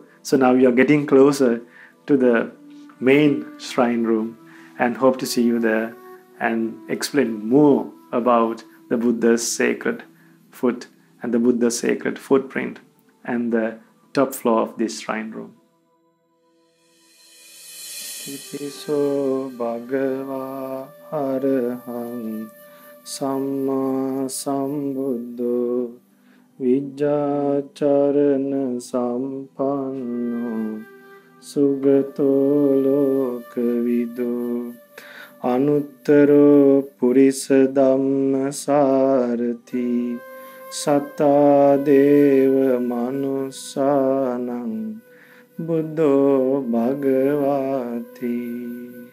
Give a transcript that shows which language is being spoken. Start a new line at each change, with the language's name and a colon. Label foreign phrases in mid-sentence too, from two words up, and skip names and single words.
English: So now we are getting closer to the main shrine room and hope to see you there and explain more about the Buddha's sacred foot and the Buddha's sacred footprint and the top floor of this shrine room.
Pali: Itiso Bhagava Arahang Samma Sambuddho Vijjacharana Sampanno Sugato Lokavido Anuttaro Purisa Dhamma Sarati Satta Deva Manusanam Buddho Bhagavati.